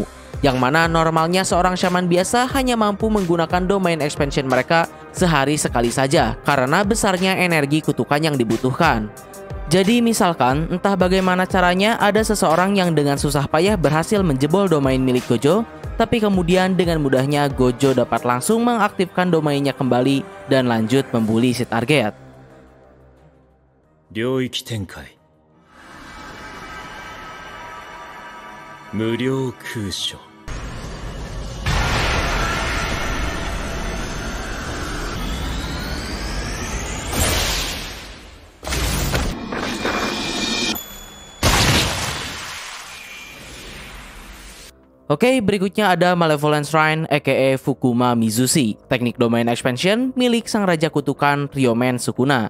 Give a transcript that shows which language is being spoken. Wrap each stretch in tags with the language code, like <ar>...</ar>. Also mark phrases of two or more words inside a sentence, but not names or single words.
<id>Yang mana normalnya seorang shaman biasa hanya mampu menggunakan</id> <en>domain expansion</en> <id>mereka sehari sekali saja karena besarnya energi kutukan yang dibutuhkan. Jadi misalkan entah bagaimana caranya ada seseorang yang dengan susah payah berhasil menjebol domain milik Gojo, tapi kemudian dengan mudahnya Gojo dapat langsung mengaktifkan domainnya kembali dan lanjut membuli si target.</id> <ja>領域展開無料空所</ja> <id>Oke, berikutnya ada Malevolent Shrine aka Fukuma Mizushi, teknik</id> <en>domain expansion</en> <id>milik sang raja kutukan Ryomen Sukuna.</id>